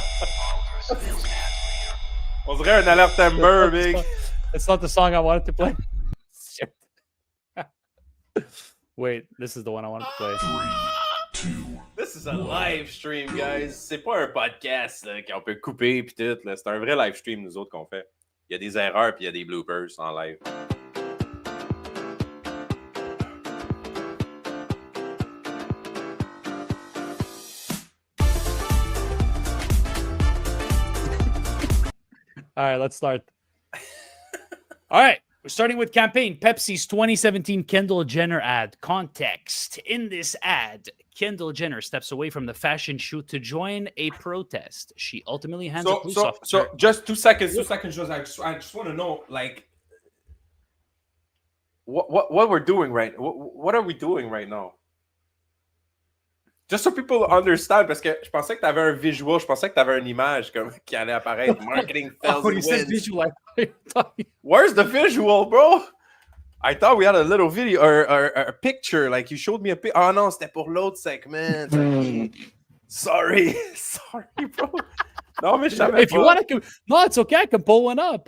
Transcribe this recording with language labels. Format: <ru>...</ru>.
<en>All personnel staff clear.</en> <fr>On dirait un alerte Amber, big.</fr> <en>It's not the song I wanted to play. Wait, this is the one I wanted to play. 3, 2. This is a live stream, guys.</en> <fr>C'est pas un podcast qu'on peut couper pis tout. Là. C'est un vrai live stream, nous autres, qu'on fait. Il y a des erreurs puis il y a des bloopers en live.</fr> <en>All right, let's start. All right, we're starting with campaign. Pepsi's 2017 Kendall Jenner ad. Context. In this ad, Kendall Jenner steps away from the fashion shoot to join a protest. She ultimately hands a police officer. So just 2 seconds. I just want to know, like, what we're doing right. What are we doing right now? Just so people understand,</en> <fr>parce que je pensais que tu avais un visual, je pensais que tu avais une image comme, qui allait apparaître.</fr> <en>Marketing fails and wins. Visual, Where's the visual, bro? I thought we had a little video or a picture. Like you showed me a picture.</en> <fr>Oh non, c'était pour l'autre segment.</fr> <en>Sorry, bro. No,</en> <fr>mais je savais</fr> <en>if</en> <fr>pas.</fr> <en>you want to, no, it's okay. I can pull one up.</en>